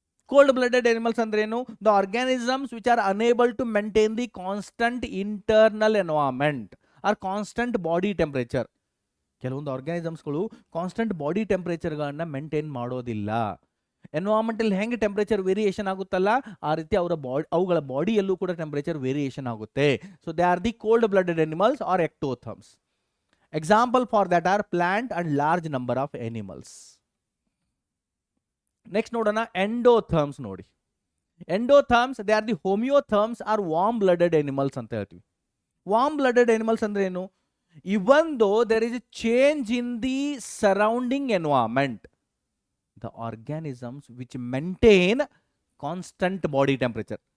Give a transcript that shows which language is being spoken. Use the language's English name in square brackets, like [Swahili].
[English] cold blooded animals [Kannada] ಅಂದ್ರೆ ಏನು? [English] The organisms which are unable to maintain the constant internal environment or constant body temperature. [Kannada] ಕೆಲವೊಂದು ಆರ್ಗ್ಯಾನಿಸಮ್ಸ್ಗಳು constant body ಟೆಂಪರೇಚರ್ಗಳನ್ನ maintain ಮಾಡೋದಿಲ್ಲ. ಎನ್ವೈರನ್ಮೆಂಟಲ್ಲಿ ಹೆಂಗೆ temperature variation ಆಗುತ್ತಲ್ಲ, ಆ ರೀತಿ ಅವುಗಳ ಬಾಡಿಯಲ್ಲೂ ಕೂಡ ಟೆಂಪರೇಚರ್ ವೇರಿಯೇಷನ್ ಆಗುತ್ತೆ. [English] So they are the cold blooded animals are ectotherms. Example for that are plant and large number of animals. Next ನೋಡೋಣ endotherms. ನೋಡಿ, endotherms they are the homeotherms or warm blooded animals [Kannada] ಅಂತ ಹೇಳ್ತೀವಿ. [English] warm blooded animals [Kannada] ಅಂದ್ರೆ ಏನು? [English] Even though there is a change in the surrounding environment, the organisms which maintain constant body temperature.